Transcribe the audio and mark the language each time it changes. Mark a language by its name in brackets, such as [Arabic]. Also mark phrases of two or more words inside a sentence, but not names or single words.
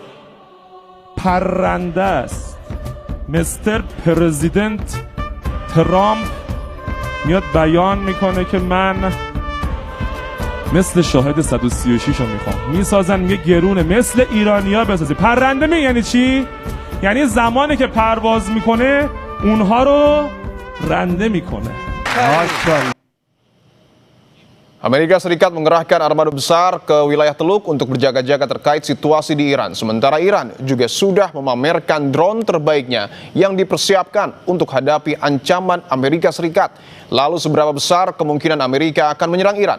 [Persian] پرنده است [English] Mister President [Persian] ترامپ میاد بیان میکنه که من مثل شاهد 136 رو میخوام میسازن میگه گرونه مثل ایرانیا بسازی پرنده یعنی چی؟ یعنی زمانی که پرواز میکنه اونها رو رنده میکنه [Indonesian] Amerika Serikat mengerahkan armada besar ke wilayah Teluk untuk berjaga-jaga terkait situasi di Iran. Sementara Iran juga sudah memamerkan drone terbaiknya yang dipersiapkan untuk hadapi ancaman Amerika Serikat. Lalu seberapa besar kemungkinan Amerika akan menyerang Iran?